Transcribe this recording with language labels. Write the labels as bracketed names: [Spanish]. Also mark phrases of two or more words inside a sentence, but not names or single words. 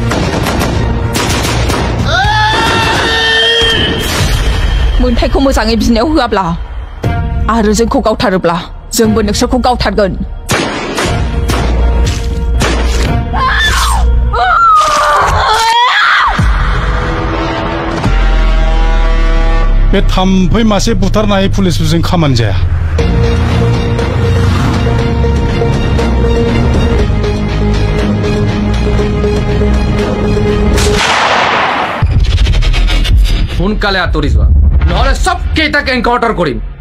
[Bodo] मोन्थायखौ मोजाङै बिनायाव होआब्ला आरो जोंखौ गावथारोब्ला जोंबो नोंसोरखौ गावथारगोन। बे थाम्फै मासे बुथारनाय पुलिसफोरजों खामानि जाया। [Assamese] সোনকালে আঁতৰি যোৱা, নহ'লে চব কেইটাকে এনকাউণ্টাৰ কৰিম।